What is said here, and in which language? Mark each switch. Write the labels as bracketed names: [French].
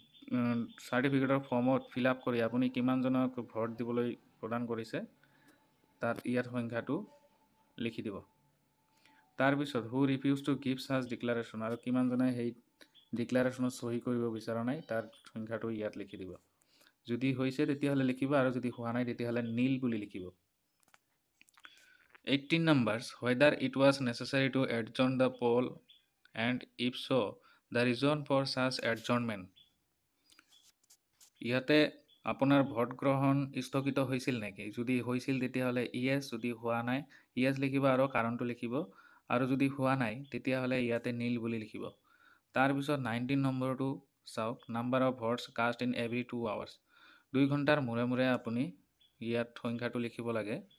[Assamese] চাৰ্টিফিকেটৰ ফৰ্মত fill up কৰি আপুনি কিমানজনক ভোট দিবলৈ প্ৰদান কৰিছে তাত ইয়াত সংখ্যাটো লিখি দিব। তাৰপিছত [English] who refuse to give such declaration, [Assamese] আৰু কিমানজনে সেই ডিক্লাৰেশ্যনত চহী কৰিব বিচৰা নাই তাৰ সংখ্যাটো ইয়াত লিখি দিব। যদি হৈছে তেতিয়াহ'লে লিখিব, আৰু যদি হোৱা নাই তেতিয়াহ'লে নীল বুলি লিখিব। [English] 18 numbers, whether it was necessary to adjourn the poll and if so, the reason for such adjournment. [Assamese] ইয়াতে আপোনাৰ ভোট গ্ৰহণ স্থগিত হৈছিল নেকি? যদি হৈছিল তেতিয়াহ'লে ইয়েছ, যদি হোৱা নাই ইয়েছ লিখিব আৰু কাৰণটো লিখিব, আৰু যদি হোৱা নাই তেতিয়াহ'লে ইয়াতে নীল বুলি লিখিব। তাৰপিছত 19 নম্বৰটো চাওক, [English] number of votes cast in every 2 hours, [Assamese] 2 ঘণ্টাৰ মূৰে মূৰে আপুনি ইয়াত সংখ্যাটো লিখিব লাগে।